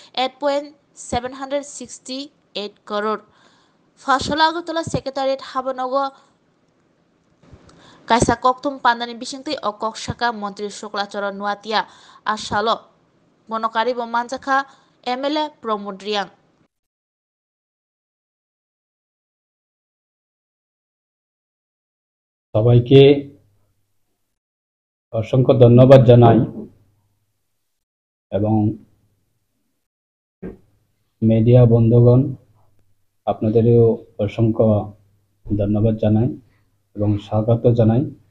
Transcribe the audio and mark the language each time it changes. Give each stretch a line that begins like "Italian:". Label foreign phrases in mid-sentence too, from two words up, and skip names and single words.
Kok Borok: 8.768 crore Fashola Agotala Secretariat Habanogo kaisa koktum pandani bisingtui o koksaka Montri Shuklacharan Nuatia Ashalo Monokari bo manjakha MLA Pramod Riang
Bangla: সবাইকে অসংখ্য ধন্যবাদ জানাই এবং মিডিয়া বন্ধুগণ আপনাদেরও অসংখ্য ধন্যবাদ জানাই এবং স্বাগত জানাই